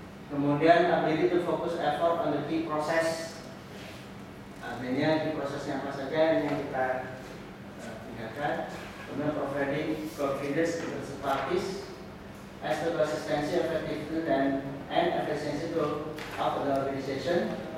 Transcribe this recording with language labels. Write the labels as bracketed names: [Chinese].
[Indonesian] Kemudian [English] ability to focus effort on the key process. [Indonesian] Artinya di prosesnya apa saja yang kita tingkatkan. Kemudian [English] providing confidence to the parties as the consistency, effectiveness and efficiency to of the organization.